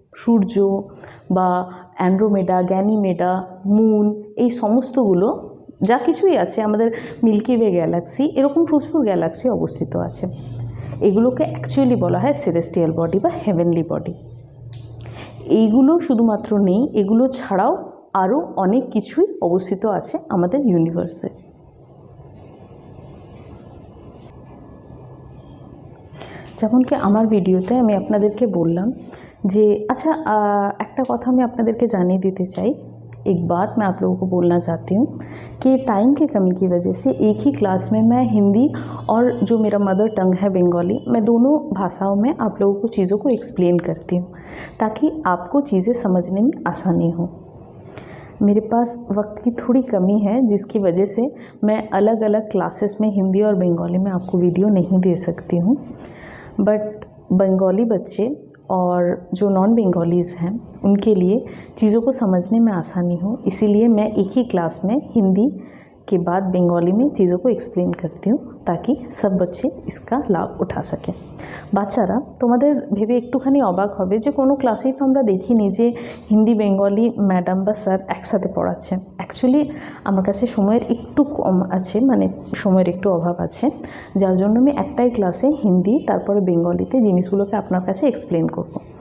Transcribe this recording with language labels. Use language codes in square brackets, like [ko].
[bn] সূর্য বা Andromeda, গ্যানিমেডা, moon, এই সমস্তগুলো যা কিছুই আছে আমাদের মিল্কি ওয়ে গ্যালাক্সি, এরকম প্রচুর গ্যালাক্সি অবস্থিত আছে। এগুলোকে অ্যাকচুয়ালি বলা হয় সেলেস্টিয়াল বডি বা হেভেনলি বডি। এইগুলো শুধুমাত্র নেই, এগুলো ছাড়াও আরও অনেক কিছুই অবস্থিত আছে আমাদের ইউনিভার্সে। যেমন কি আমার ভিডিওতে আমি আপনাদেরকে বললাম যে [hi] अच्छा [bn] একটা কথা আমি আপনাদেরকে জানিয়ে দিতে চাই, [hi] एक बात मैं आप लोगों को बोलना चाहती हूँ कि टाइम की कमी की वजह से एक ही क्लास में मैं हिंदी और जो मेरा मदर टंग है बंगाली, मैं दोनों भाषाओं में आप लोगों को चीज़ों को एक्सप्लेन करती हूँ ताकि आपको चीज़ें समझने में आसानी हो। मेरे पास वक्त की थोड़ी कमी है जिसकी वजह से मैं अलग अलग क्लासेस में हिंदी और बंगाली में आपको वीडियो नहीं दे सकती हूँ, बट बंगाली बच्चे और जो नॉन बंगालीज़ हैं उनके लिए चीज़ों को समझने में आसानी हो, इसीलिए मैं एक ही क्लास में हिंदी के बाद बंगाली में चीज़ों को एक्सप्लेन करती हूँ ताकि सब बच्चे इसका लाभ उठा सकें। [bn] বাচ্চারা তোমাদের ভেবে একটুখানি অবাক হবে যে কোনো ক্লাসেই তো আমরা দেখিনি যে হিন্দি বেঙ্গলি ম্যাডাম বা স্যার একসাথে পড়াচ্ছেন। অ্যাকচুয়ালি আমার কাছে সময়ের একটু কম আছে, মানে সময়ের একটু অভাব আছে, যার জন্য আমি একটাই ক্লাসে হিন্দি তারপরে বেঙ্গলিতে জিনিসগুলোকে আপনার কাছে এক্সপ্লেন করব।